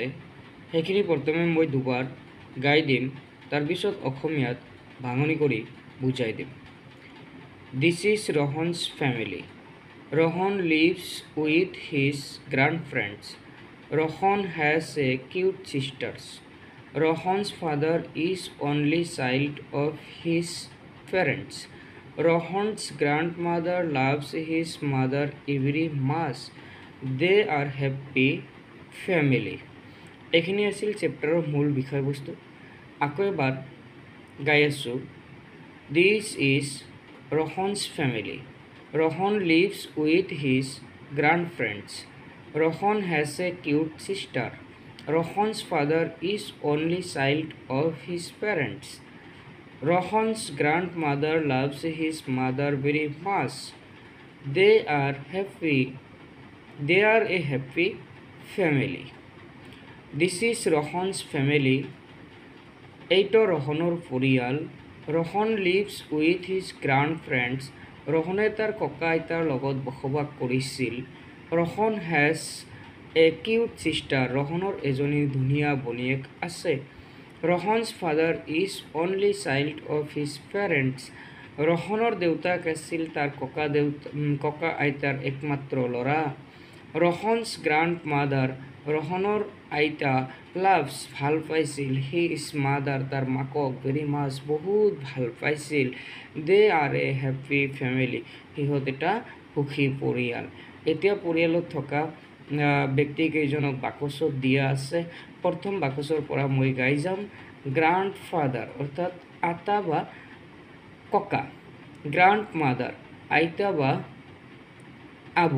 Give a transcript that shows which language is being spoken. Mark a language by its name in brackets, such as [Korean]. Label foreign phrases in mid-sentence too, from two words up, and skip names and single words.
[Assamese] সেইখিনি প্ৰথমে মই দুবাৰ গাই দিম, তাৰপিছত অসমীয়াত ভাঙনি কৰি বুজাই দিম। [English] This is Rohan's family. Rohan lives with his grandfriends. Rohan has a cute sisters. Rohan's father is only child of his parents. Rohan's grandmother loves his mother very much. They are happy family. [Assamese] এইখিনি আছিল চেপ্টাৰৰ মূল বিষয়বস্তু। আকৌ এবাৰ গাই আছোঁ। [English] This is Rohan's family. Rohan lives with his grandfriends. Rohan has a cute sister. Rohan's father is only child of his parents. Rohan's grandmother loves his mother very much. They are a happy family. This is Rohan's family. [Assamese] এইটো ৰহনৰ পৰিয়াল। [English] Rohan lives with his grandfriends. [Assamese] ৰহনে তাৰ ককা আইতাৰ লগত বসবাস কৰিছিল। [English] Rohan has a cute sister. [Assamese] ৰহনৰ এজনী ধুনীয়া ভনীয়েক আছে। [English] Rohan's father is only child of his parents. [Assamese] ৰহনৰ দেউতাক আছিল তাৰ ককা আইতাৰ একমাত্ৰ ল'ৰা। [English] Rohan's grandmother. [Assamese] ৰহনৰ আইতা loves ভাল পাইছিল [English] his mother [Assamese] তাৰ মাকক [English] very much [Assamese] বহুত ভাল পাইছিল। [English] They are a happy family. [Assamese] সিহঁত এটা সুখী পৰিয়াল। এতিয়া পৰিয়ালত থকা ব্যক্তিকেইজনক বাকচত দিয়া আছে। প্ৰথম বাকচৰ পৰা মই গাই যাম। গ্ৰাণ্ডফাদাৰ অৰ্থাৎ আটা বা ককা। গ্ৰাণ্ডমাদাৰ আইতা বা আবু।